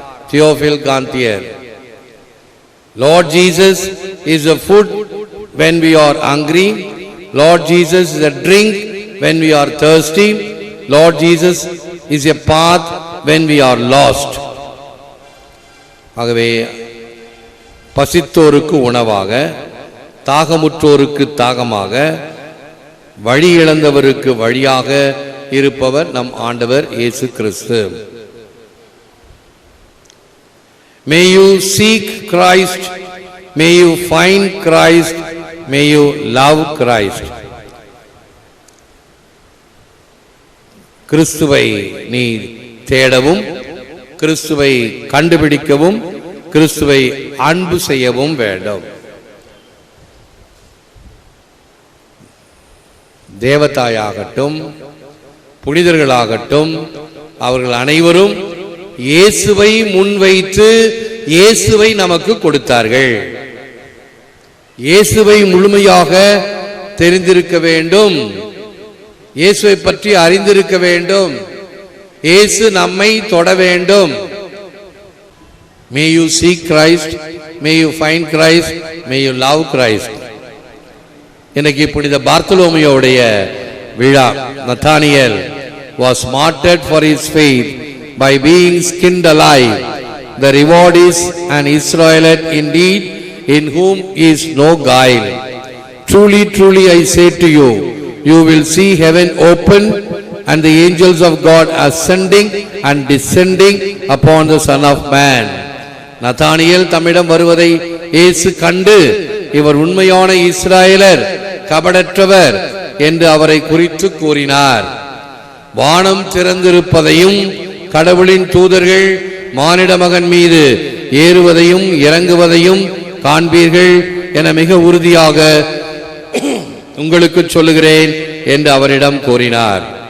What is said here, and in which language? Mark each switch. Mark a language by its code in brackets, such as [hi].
[en] Theophil Gantier. Lord Jesus is a food when we are hungry. Lord Jesus is a drink when we are thirsty. Lord Jesus is a path when we are lost. [ta] ஆகவே பசித்தோருக்கு உணவாக, தாகமுற்றோருக்கு தாகமாக, வழி இழந்தவருக்கு வழியாக இருப்பவர் நம் ஆண்டவர் இயேசு கிறிஸ்து. [en] May you seek Christ, may you find Christ, may you love Christ. [ta] கிறிஸ்துவை நீ தேடவும், கிறிஸ்துவை கண்டுபிடிக்கவும், கிறிஸ்துவை அன்பு செய்யவும் வேண்டும். தேவதாயாகட்டும், புனிதர்களாகட்டும், அவர்கள் அனைவரும் இயேசுவை முன்வைத்து இயேசுவை நமக்கு கொடுத்தார்கள். இயேசுவை முழுமையாக தெரிந்திருக்க வேண்டும், இயேசுவை பற்றி அறிந்திருக்க வேண்டும், இயேசு நம்மை தொட வேண்டும். [en] May you seek Christ, may you find Christ, may you love Christ. [ta] இன்னைக்கு புனித பார்த்தலோமியோடைய விழா. [en] Nathanael was martyred for his faith by being skinned alive. The reward is an Israelite indeed, in whom is no guile. Truly, truly I say to you, you will see heaven open and the angels of God ascending and descending upon the Son of Man. [ta] Nathaniel தம்மிடம் வருவதை இயேசு கண்டு, இவர் உண்மையான இஸ்ராயலர், கபடற்றவர் என்று அவரை குறித்து கூறினார். வானம் திறந்திருப்பதையும் கடவுளின் தூதர்கள் மானிட மகன் மீது ஏறுவதையும் இறங்குவதையும் காண்பீர்கள் என மிக உறுதியாக உங்களுக்கு சொல்லுகிறேன் என்று அவரிடம் கூறினார்.